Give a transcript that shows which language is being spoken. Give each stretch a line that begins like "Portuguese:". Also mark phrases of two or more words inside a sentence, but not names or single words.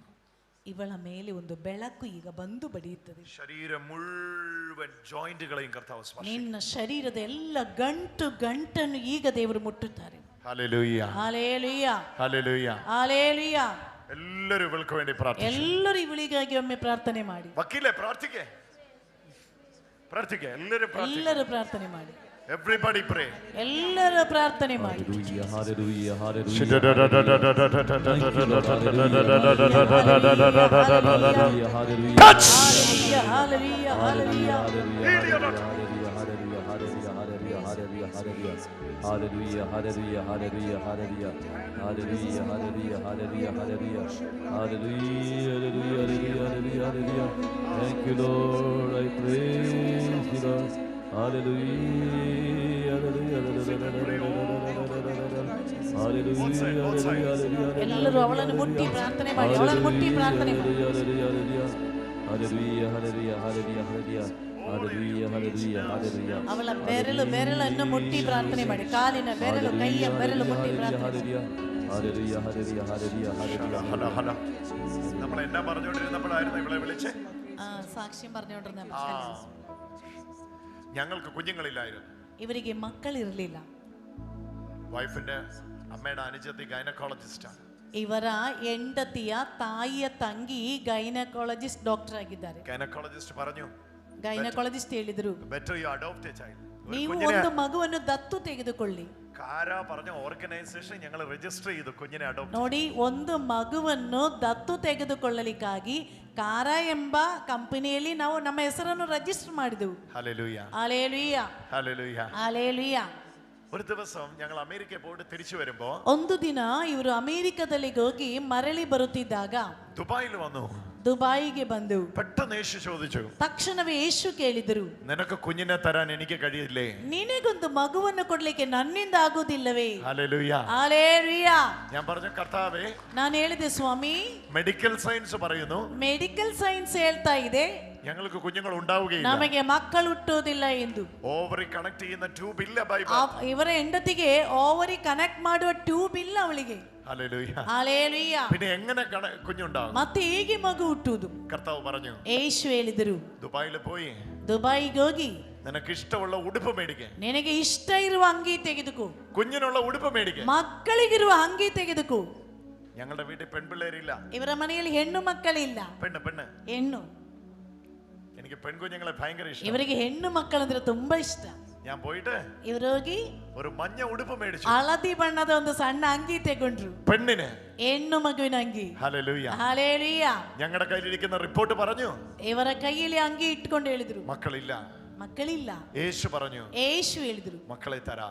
Kannada: ಇವಳ ಮೇಲೆ ಒಂದು ಬೆಳಕು ಈಗ ಬಂದು ಬಡಿಯುತ್ತದೆ.
Malayalam: ശരീരം മുഴുവൻ ജോയിന്റുകളെയും കർത്താവ് സ്പർശിക്കുന്നു.
Kannada: ನಿನ್ನ ಶರೀರದ ಎಲ್ಲ ಗಂಟನ್ನು ಈಗ ದೇವರು ಮುಟ್ಟುತ್ತಾರೆ.
Malayalam: ഹല്ലേലൂയ. ഹല്ലേലൂയ. ഹല്ലേലൂയ. ഹല്ലേലൂയ. എല്ലാവരും ഇവൾക്ക് വേണ്ടി പ്രാർത്ഥിക്കുക.
Kannada: ಎಲ್ಲರೂ ಇವಳಿಗಾಗಿ ಒಮ್ಮೆ ಪ್ರಾರ್ಥನೆ ಮಾಡಿ.
Malayalam: വക്കീലേ പ്രാർത്ഥിക്കേ. എല്ലാവരും
Kannada: ಪ್ರಾರ್ಥನೆ ಮಾಡಿ.
English: Everybody pray.
Kannada: ಎಲ್ಲರೂ ಪ್ರಾರ್ಥನೆ ಮಾಡಿ.
English: Hallelujah. Hallelujah. Touch. Hallelujah. Hallelujah. Hallelujah, hallelujah, hallelujah, hallelujah, hallelujah, hallelujah, hallelujah, hallelujah, hallelujah, hallelujah, hallelujah, hallelujah. Thank you, Lord. I praise you, Lord. Hallelujah, hallelujah, hallelujah.
Kannada: ಎಲ್ಲರೂ ಅವಳನ್ನು ಮುಟ್ಟಿ ಪ್ರಾರ್ಥನೆ ಮಾಡಿ. ಅವಳನ್ನು ಮುಟ್ಟಿ ಪ್ರಾರ್ಥನೆ ಮಾಡಿ.
English: Hallelujah, hallelujah, hallelujah, hallelujah.
Kannada: ಅವಳ ಬೆರಳನ್ನು ಮುಟ್ಟಿ ಪ್ರಾರ್ಥನೆ ಮಾಡಿ. ಕಾಲಿನ ಬೆರಳು, ಕೈಯ ಬೆರಳು ಮುಟ್ಟಿ ಪ್ರಾರ್ಥನೆ.
Malayalam: നമ്മൾ എന്നാ പറഞ്ഞുകൊണ്ടിരുന്നപ്പോഴായിരുന്നു ഇവളെ വിളിച്ചേ? സാക്ഷ്യം പറഞ്ഞുകൊണ്ടിരുന്ന. ഞങ്ങൾക്ക് കുഞ്ഞുങ്ങളില്ലായിരുന്നു.
Kannada: ಇವರಿಗೆ ಮಕ್ಕಳಿರಲಿಲ್ಲ.
Malayalam: വൈഫിന്റെ അമ്മയുടെ അനുജത്തി ഗൈനക്കോളജിസ്റ്റാണ്.
Kannada: ಇವರ ಹೆಂಡತಿಯ ತಾಯಿಯ ತಂಗಿ
English: gynaecologist doctor
Kannada: ಆಗಿದ್ದಾರೆ.
Malayalam: ഗൈനക്കോളജിസ്റ്റ് പറഞ്ഞു,
Kannada: ಗೈನಕಾಲಜಿಸ್ಟ್ ಹೇಳಿದ್ರು,
English: better you adopt a child.
Kannada: ನೀವು ಒಂದು ಮಗುವನ್ನು ದತ್ತು ತೆಗೆದುಕೊಳ್ಳಿ.
Malayalam: കാര പറഞ്ഞ ഓർഗനൈസേഷൻ ഞങ്ങൾ രജിസ്റ്റർ ചെയ്തു കുഞ്ഞിനെ അഡോപ്റ്റ്.
Kannada: ನೋಡಿ, ಒಂದು ಮಗುವನ್ನು ದತ್ತು ತೆಗೆದುಕೊಳ್ಳಲಿಕ್ಕಾಗಿ ಕಾರ ಎಂಬ ಕಂಪನಿಯಲ್ಲಿ ನಾವು ನಮ್ಮ ಹೆಸರನ್ನು ರಿಜಿಸ್ಟರ್ ಮಾಡಿದೆವು.
Malayalam: ഹല്ലേലൂയ. ഹല്ലേലൂയ. ഹല്ലേലൂയ. ഹല്ലേലൂയ. ഒരു ദിവസം ഞങ്ങൾ അമേരിക്കയിൽ പോയിട്ട് തിരിച്ചു വരുമ്പോ
Kannada: ಒಂದು ದಿನ ಇವರು ಅಮೆರಿಕದಲ್ಲಿ ಹೋಗಿ ಮರಳಿ ಬರುತ್ತಿದ್ದಾಗ
Malayalam: ദുബായിൽ വന്നു.
Kannada: ದುಬಾಯಿಗೆ ಬಂದು
Malayalam: പെട്ടെന്ന് യേശു ചോദിച്ചു,
Kannada: ತಕ್ಷಣವೇ ಯೇಸು ಕೇಳಿದರು,
Malayalam: നിനക്ക് കുഞ്ഞിനെ തരാൻ എനിക്ക് കഴിയില്ലേ?
Kannada: ನಿನಗೊಂದು ಮಗುವನ್ನು ಕೊಡ್ಲಿಕ್ಕೆ ನನ್ನಿಂದ ಆಗುವುದಿಲ್ಲವೇ?
Malayalam: ഹല്ലേലൂയ.
Kannada: ಹല്ಲೇಲೂಯ.
Malayalam: ഞാൻ പറഞ്ഞു, കർത്താവേ,
Kannada: ನಾನು ಹೇಳಿದೆ, ಸ್ವಾಮಿ,
English: medical science
Malayalam: പറയുന്നു
English: medical science
Kannada: ಹೇಳ್ತಾ ಇದೆ
Malayalam: ഞങ്ങൾക്ക് കുഞ്ഞുങ്ങൾ ഉണ്ടാവുകയില്ല,
Kannada: ನಮಗೆ ಮಕ್ಕಳು ಹುಟ್ಟುವುದಿಲ್ಲ ಎಂದು.
English: ovary connect
Malayalam: ചെയ്യുന്ന ട്യൂബ് ഇല്ല ബൈബിൾ.
Kannada: ಇವರ ಹೆಂಡತಿಗೆ
English: ovary connect
Kannada: ಮಾಡುವ ಟ್ಯೂಬ್ ಇಲ್ಲ ಅವಳಿಗೆ.
Malayalam: ഹല്ലേലൂയ.
Kannada: ಹಲ್ಲೇಲೂಯ.
Malayalam: പിന്നെ എങ്ങനെ കുഞ്ഞുണ്ടാകും?
Kannada: ಮತ್ತೆ ಹೇಗೆ ಮಗು ಹುಟ್ಟುವುದು?
Malayalam: കർത്താവ് പറഞ്ഞു,
Kannada: ಯೇಸು ಹೇಳಿದರು,
Malayalam: ദുബായിൽ പോയി
Kannada: ದುಬಾಯಿಗೆ ಹೋಗಿ
Malayalam: നിനക്ക് ഇഷ്ടമുള്ള ഉടുപ്പ് മേടിക്കേ,
Kannada: ನಿನಗೆ ಇಷ್ಟ ಇರುವ ಅಂಗಿ ತೆಗೆದುಕೋ,
Malayalam: കുഞ്ഞിനുള്ള ഉടുപ്പ് മേടിക്കേ,
Kannada: ಮಕ್ಕಳಿಗಿರುವ ಅಂಗಿ ತೆಗೆದುಕೋ.
Malayalam: ഞങ്ങളുടെ വീട്ടിൽ പെൺപിള്ളേരില്ല.
Kannada: ಇವರ ಮನೆಯಲ್ಲಿ ಹೆಣ್ಣು ಮಕ್ಕಳಿಲ್ಲ.
Malayalam: പെണ്ണ്
Kannada: ಹೆಣ್ಣು.
Malayalam: എനിക്ക് പെൺകുഞ്ഞുങ്ങളെ ഭയങ്കര ഇഷ്ടം.
Kannada: ಇವರಿಗೆ ಹೆಣ್ಣು ಮಕ್ಕಳಂದ್ರೆ ತುಂಬಾ ಇಷ್ಟ.
Malayalam: ഞാൻ പോയിട്ട്
Kannada: ಇವರು ಹೋಗಿ
Malayalam: ഒരു മഞ്ഞ ഉടുപ്പ് മേടിച്ചു.
Kannada: ಹಳದಿ ಬಣ್ಣದ ಒಂದು ಸಣ್ಣ ಅಂಗಿ ತೆಗೊಂಡ್ರು.
Malayalam: പെണ്ണിന്,
Kannada: ಹೆಣ್ಣು ಮಗುವಿನ ಅಂಗಿ.
Malayalam: ഹല്ലേലൂയ.
Kannada: ಹಲ್ಲೇಲೂಯ.
Malayalam: ഞങ്ങളുടെ കയ്യിലിരിക്കുന്ന റിപ്പോർട്ട് പറഞ്ഞു,
Kannada: ಇವರ ಕೈಯಲ್ಲಿ ಅಂಗಿ ಇಟ್ಕೊಂಡು ಹೇಳಿದ್ರು,
Malayalam: മക്കളില്ല.
Kannada: ಮಕ್ಕಳಿಲ್ಲ.
Malayalam: യേശു പറഞ്ഞു,
Kannada: ಯೇಸು ಹೇಳಿದ್ರು,
Malayalam: മക്കളെ തരാം.